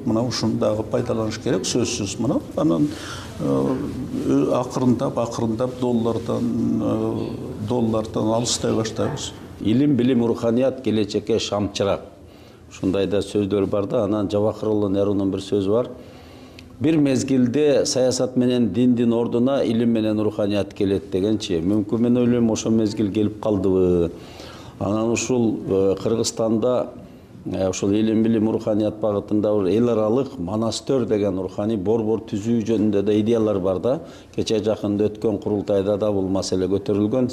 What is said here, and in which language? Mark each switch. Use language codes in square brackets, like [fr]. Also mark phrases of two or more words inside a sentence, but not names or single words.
[ky] Мына ушуну дагы пайдаланыш керек, сөзсүз. Мына анан акырындап доллардан алыстай баштайбыз. илим, билим, руханият келечекке шамчырак. Ушундай да сөздөр бар да. Анан Жавахирулла Нерунун бир сөзү бар. Бир мезгилде саясат менен диндин ордуна илим менен руханият келет дегенчи. Мүмкүн мен ойлойм ошо мезгил келип калдыбы. Анан ушул Кыргызстанда ушул илим билим руханият багытында эл аралык монастыр деген руханий борбор түзүү жөнүндө да идеялар бар да. Кече жакында өткөн курултайда да бул маселе көтөрүлгөн.